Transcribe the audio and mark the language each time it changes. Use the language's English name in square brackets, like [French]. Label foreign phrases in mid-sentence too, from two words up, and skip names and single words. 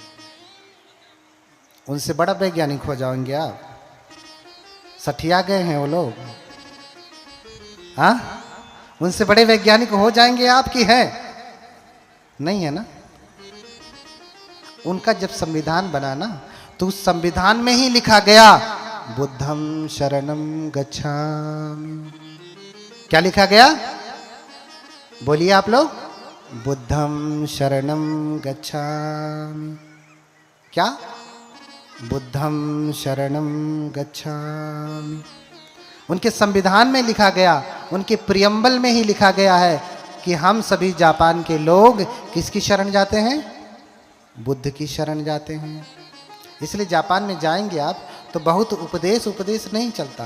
[Hindi] उनसे बड़ा वैज्ञानिक हो जाएंगे आप। सठिया गए हैं वो लोग। हाँ? उनसे बड़े वैज्ञानिक हो जाएंगे आप की है? नहीं है ना। उनका जब संविधान बना ना, तो उस संविधान में ही लिखा गया [Pali] बुद्धं शरणं गच्छामि। [Hindi] क्या लिखा गया? बोलिए आप लोग। [Pali] बुद्धं शरणं गच्छामि। क्या? बुद्धं शरणं गच्छामि। [Hindi] उनके संविधान में लिखा गया, उनके प्रियम्बल में ही लिखा गया है कि हम सभी जापान के लोग किसकी शरण जाते हैं? बुद्ध की शरण जाते हैं। इसलिए जापान में जाएंगे आप तो बहुत उपदेश नहीं चलता।